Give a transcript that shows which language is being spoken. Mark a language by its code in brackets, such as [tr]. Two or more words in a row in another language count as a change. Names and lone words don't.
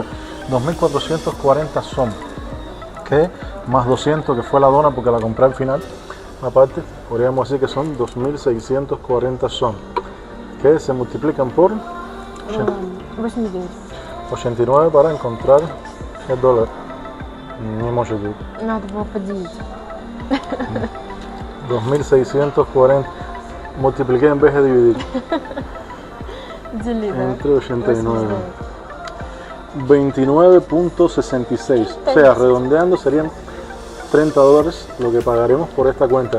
[es] 2440 son, que más 200 que fue la dona porque la compré al final. Aparte, podríamos decir que son 2640 son, que se multiplican por 89. 89 para encontrar el dólar. [ru] Не может быть. Надо было поделить. [es] 2640 multipliqué en vez de dividir [ru] Дели, да? [es] entre 89. 29.66. O sea, redondeando serían 30 dólares lo que pagaremos por esta cuenta.